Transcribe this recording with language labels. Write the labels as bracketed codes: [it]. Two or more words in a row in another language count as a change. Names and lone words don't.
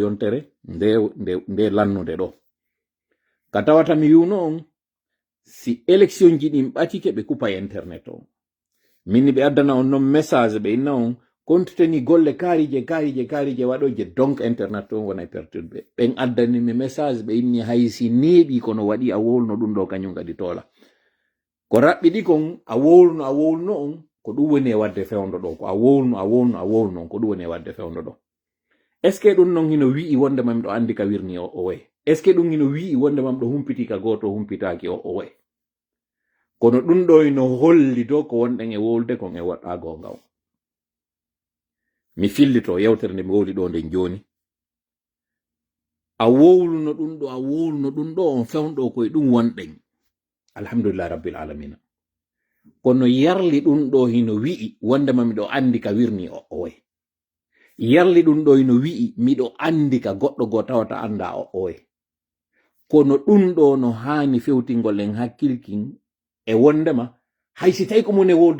[ff] yontere nde lannude ɗo ka tawata mi yuno on si élection ji ɗin ɓatike ɓe kupa internet o minni ɓe addana on non message ɓe inna on [fr] compte tenu [ff] golle kaarije waɗoje donc internet on wona perturbe ɓen addani mi message ɓe inni haysi neeɓi kono waɗi a wowluno ɗum ɗo kañum kadi tola ko raɓɓiɗi kon a wowluno on ko ɗum woni e wadde fewndo ɗo ko a wowluno on ko ɗum woni e wadde fewndo ɗo [fr] est ce que [ff] ɗum non hino wi'i wonde mam ɗo andi ka wirni o way [fr] est ce que [ff] ɗum hino wi'i wonde mam ɗo humpiti ka goto humpitaki o way kono ɗum ɗo ino holli do ko wonɗen e wowlde kon e waɗɗa gonga o mi fillito yewtere nde mi wowli ɗo nden joni a wowluno ɗum ɗo on fewndo koye ɗum wonɗen [ar] الحمد لله رب العالمين [ff] kono yarli ɗum ɗo hino wi'i wonde ma miɗo andi ka wirni o way yarli ɗum ɗo hino wi'i miɗo andi ka goɗɗo go tawata anda o way kono ɗum ɗo no hani fewtingol en hakkilkin e wondema haysi tawi ko mon e wolde